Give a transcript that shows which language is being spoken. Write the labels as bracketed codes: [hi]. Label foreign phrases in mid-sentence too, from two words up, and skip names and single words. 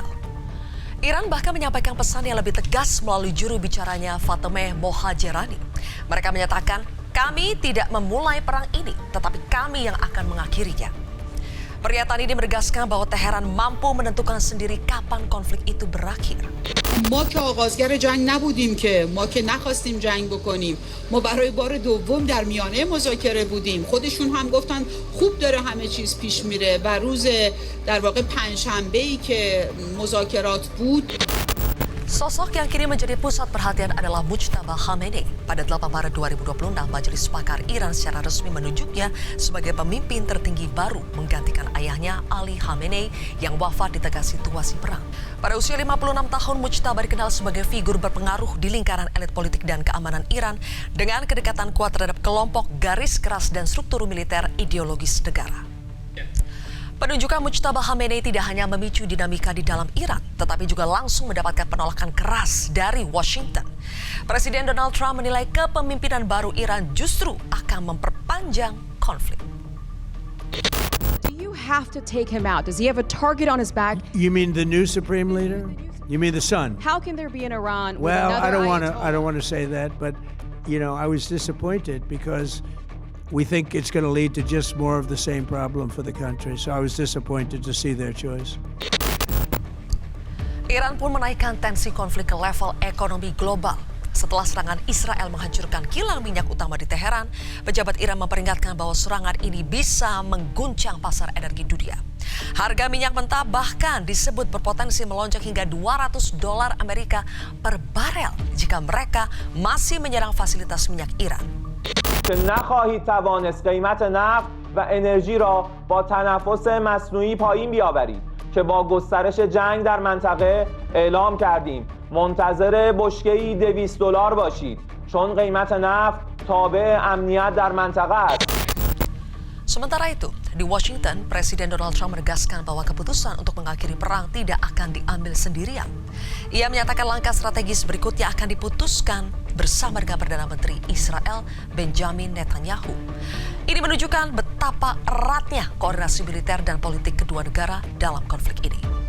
[id] Iran bahkan menyampaikan pesan yang lebih tegas melalui juru bicaranya Fatemeh Mohajerani. Mereka menyatakan, kami tidak memulai perang ini, tetapi kami yang akan mengakhirinya. Pernyataan ini menegaskan bahwa Teheran mampu menentukan sendiri kapan konflik itu berakhir. [fa] ما که آغازگر جنگ نبودیم که ما که نخواستیم جنگ بکنیم ما برای بار دوم در میانه مذاکره بودیم خودشون هم گفتن خوب داره همه چیز پیش میره و روز در واقع پنجشنبه‌ای که مذاکرات بود. [id] Sosok yang kini menjadi pusat perhatian adalah Mujtaba Khamenei. Pada 8 Maret 2026, Majelis Pakar Iran secara resmi menunjuknya sebagai pemimpin tertinggi baru menggantikan ayahnya Ali Khamenei yang wafat di tengah situasi perang. Pada usia 56 tahun, Mujtaba dikenal sebagai figur berpengaruh di lingkaran elit politik dan keamanan Iran dengan kedekatan kuat terhadap kelompok garis keras dan struktur militer ideologis negara. Penunjukan Mujtaba Khamenei tidak hanya memicu dinamika di dalam Iran, tetapi juga langsung mendapatkan penolakan keras dari Washington. Presiden Donald Trump menilai kepemimpinan baru Iran justru akan memperpanjang konflik. [en] Do you have to take him out? Does he have a target on his back? You mean the new supreme leader? You mean the son? How can there be an Iran with Well, another I Ayatollah? don't want to say that, but I was disappointed because we think it's going to lead to just more of the same problem for the country. So I was disappointed to see their choice. [id] Iran pun menaikkan tensi konflik ke level ekonomi global. Setelah serangan Israel menghancurkan kilang minyak utama di Teheran, pejabat Iran memperingatkan bahwa serangan ini bisa mengguncang pasar energi dunia. Harga minyak mentah bahkan disebut berpotensi melonjak hingga $200 Amerika per barel jika mereka masih menyerang fasilitas minyak Iran. [fa] که نخواهید توانست قیمت نفت و انرژی را با تنفس مصنوعی پایین بیاورید که با گسترش جنگ در منطقه اعلام کردیم منتظر بشکه‌ای $200 باشید چون قیمت نفت تابع امنیت در منطقه است. [id] Sementara itu, di Washington, Presiden Donald Trump menegaskan bahwa keputusan untuk mengakhiri perang tidak akan diambil sendirian. Ia menyatakan langkah strategis berikutnya akan diputuskan bersama dengan Perdana Menteri Israel Benjamin Netanyahu. Ini menunjukkan betapa eratnya koordinasi militer dan politik kedua negara dalam konflik ini.